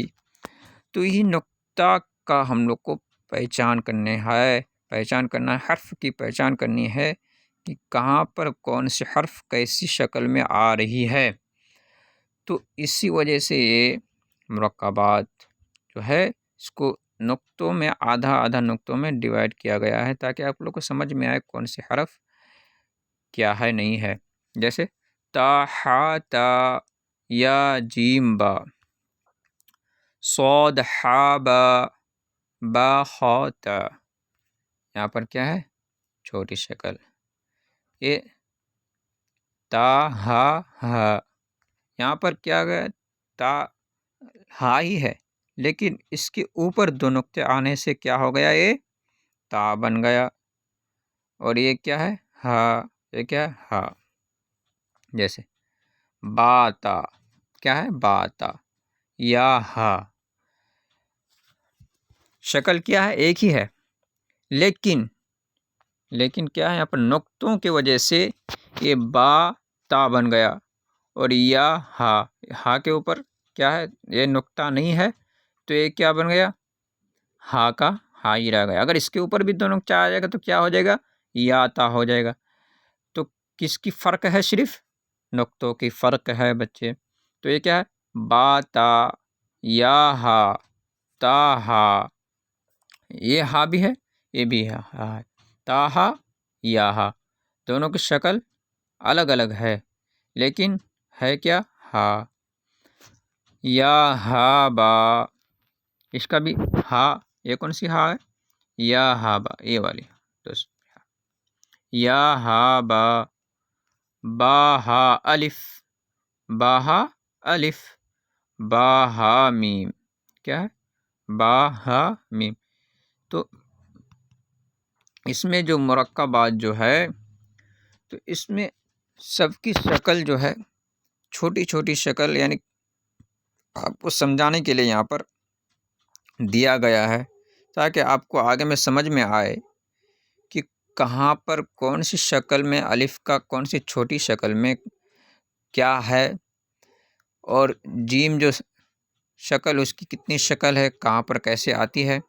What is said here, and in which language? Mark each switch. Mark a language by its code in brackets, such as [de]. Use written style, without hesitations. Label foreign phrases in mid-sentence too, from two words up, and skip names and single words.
[ur] تو یہی نقطہ کا ہم لوگ کو پہچان کرنا ہے، حرف کی پہچان کرنی ہے کہ کہاں پر کون سے حرف کیسی شکل میں آ رہی ہے. تو اسی وجہ سے یہ مرکبات جو ہے اس کو نقطوں میں آدھا نقطوں میں ڈیوائڈ کیا گیا ہے، تاکہ آپ لوگ کو سمجھ میں آئے کون سے حرف کیا ہے نہیں ہے. جیسے تا ہا تا یا جیم با، صاد ہا با با خا تا. یہاں پر کیا ہے؟ چھوٹی شکل. یہ تا ہا ہا، یہاں پر کیا گیا؟ تا ہا ہی ہے، لیکن اس کے اوپر 2 نقطے آنے سے کیا ہو گیا؟ یہ تا بن گیا. اور یہ کیا ہے؟ ہا. یہ کیا ہے؟ ہا. جیسے باتا، کیا ہے؟ باتا یا ہا. شکل کیا ہے؟ ایک ہی ہے، لیکن کیا ہے؟ یہاں پر نقطوں کی وجہ سے یہ با تا بن گیا. اور یا ہا کے اوپر کیا ہے؟ یہ نقطہ نہیں ہے، تو یہ کیا بن گیا؟ ہا کا ہا ہی رہ گیا. اگر اس کے اوپر بھی 2 نقطہ آ جائے گا تو کیا ہو جائے گا؟ یا تا ہو جائے گا. تو کس کی فرق ہے؟ صرف نقطوں کی فرق ہے بچے. تو یہ کیا ہے؟ با تا یا ہا تا ہا. یہ ہا بھی ہے، یہ بھی ہے ہا ہے. تا ہا یا ہا، دونوں کی شکل الگ الگ ہے، لیکن ہے کیا؟ ہا. یا ہا با، اس کا بھی ہا. یہ کون سی ہا ہے؟ یا ہا با، یہ والی. یا ہا با با ہا الف، با ہا الف، با ہا میم. کیا ہے؟ با ہا میم. تو اس میں جو مرکبات جو ہے تو اس میں سب کی شکل جو ہے چھوٹی چھوٹی شکل، یعنی آپ کو سمجھانے کے لیے یہاں پر دیا گیا ہے، تاکہ آپ کو آگے میں سمجھ میں آئے کہ کہاں پر کون سی شکل میں الف کا کون سی چھوٹی شکل میں کیا ہے، اور جیم جو شکل اس کی کتنی شکل ہے، کہاں پر کیسے آتی ہے.